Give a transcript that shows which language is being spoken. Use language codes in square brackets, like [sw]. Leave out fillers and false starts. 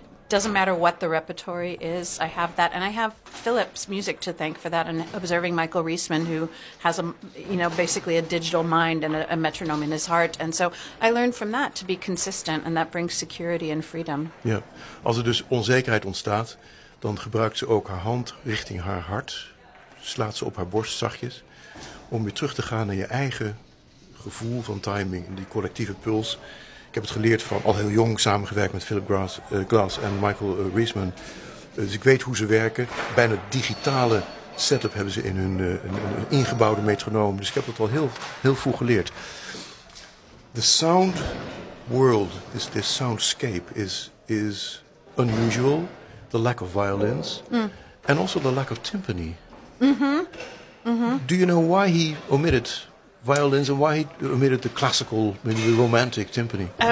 [en] Doesn't matter what the repertory is, I have that. And I have Philip's music to thank for that, and observing Michael Reisman, who has a, you know, basically a digital mind and a metronome in his heart. And so I learned from that to be consistent, and that brings security and freedom. [nl] Ja, als er dus onzekerheid ontstaat, dan gebruikt ze ook haar hand richting haar hart, slaat ze op haar borst zachtjes, om weer terug te gaan naar je eigen gevoel van timing, die collectieve puls. Ik heb het geleerd van al heel jong samengewerkt met Philip Glass en Michael Reisman. Dus ik weet hoe ze werken. Bijna digitale setup hebben ze in hun een ingebouwde metronoom. Dus ik heb dat al heel, heel vroeg geleerd. [en] The sound world, this soundscape is unusual. The lack of violins. And also the lack of timpani. Do you know why he omitted violins, and why he omitted the classical, maybe the romantic timpani?